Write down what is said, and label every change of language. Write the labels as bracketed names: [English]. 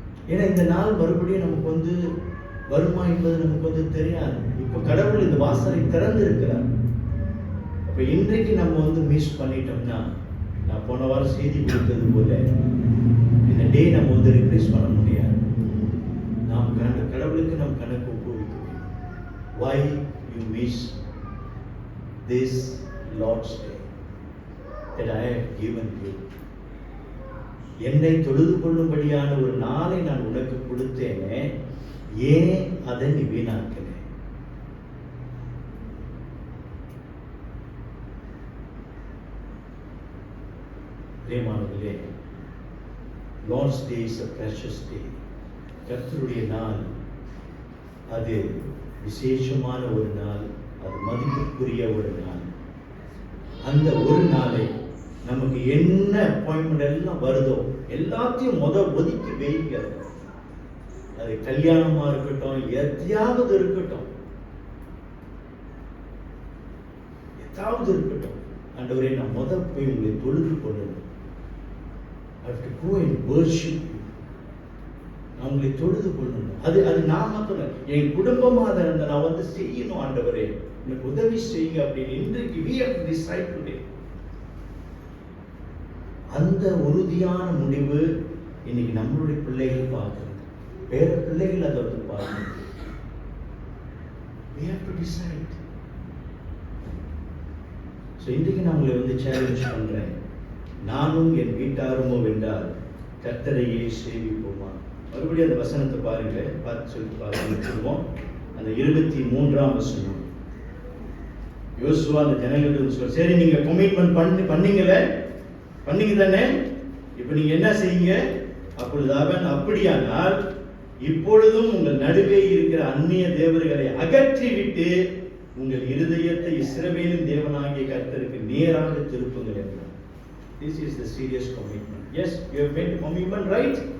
[Tamil] ஏன்னா இந்த நாள் மறுபடியும் நமக்கு வந்து வருமா என்பது நமக்கு வந்து தெரியாது. இப்போ கடவுள் இந்த வாசலை திறந்து இருக்கிறார். அப்ப இன்றைக்கு நம்ம வந்து மிஸ் பண்ணிட்டோம்னா, நான் போன வாரம் செய்தி கொடுத்தது போல இந்த டே நம்ம வந்து ரிப்ளேஸ் பண்ண முடியாது. நாம் கடவுளுக்கு நம் கணக்கு ஒப்புவிக்கணும். [English] Why you miss this Lord's Day that I have given you? [Tamil] என்னை தொழுது கொள்ளும்படியான ஒரு நாளை நான் உனக்கு கொடுத்தேனே, ஏன் அதை நீ வீணாக்கல? பிரியமானவர்களே, [English] Lord's Day is a precious day. [Tamil] கர்த்தருடைய நாள் அது விசேஷமான ஒரு நாள், அது மதிப்புக்குரிய ஒரு நாள். அந்த ஒரு நாளை நமக்கு என்ன அப்பாயின்மெண்ட் எல்லாம் வருதோ எல்லாத்தையும் ஒதுக்கி வைங்க. அது கல்யாணமா இருக்கட்டும், எதையாவது இருக்கட்டும், ஏதாவது இருக்கட்டும், ஆண்டவரே நான் போய் உங்களை தொழுது கொள்ளணும். [English] I have to go and worship you. [Tamil] நான் உங்களை தொழுது கொள்ளணும். அது நான் மாத்திரம் என் குடும்பமா அதை நான் வந்து செய்யணும். ஆண்டவரே எனக்கு உதவி செய்யுங்க அப்படின்னு இன்றைக்கு [English] we have to decide today. [Tamil] அந்த உறுதியான முடிவு இன்னைக்கு நம்மளுடைய பிள்ளைகள் பார்க்கணும், பேர பிள்ளைகள் அதை வந்து பார்க்கணும். [English] We have to decide. [Tamil] So இன்றைக்கு நான் உங்களை வந்து சேலஞ்ச் பண்றேன். நானும் என் வீட்டாருமோ வென்றால் கர்த்தரையே சேவிப்போமா? மறுபடியும் அந்த வசனத்தை பாருங்க, பார்த்து சொல்லிட்டு பாருங்க. அந்த 23ஆம் வசனம். யோசுவா அந்த ஜனங்களுக்கு சொல்ல, சரி நீங்க கமிட்மெண்ட் பண்ணீங்க தானே, இப்ப நீங்க என்ன செய்யுங்க? அப்பொழுது அவன், அப்படியானால் இப்பொழுதும் உங்கள் நடுவே இருக்கிற அந்நிய தேவர்களை அகற்றிவிட்டு உங்கள் இருதயத்தை இஸ்ரவேலின் தேவனாகிய கர்த்தருக்கு நேராக திருப்புங்கள் என்றார். [English] This is the serious commitment. Yes, you have made a commitment, right?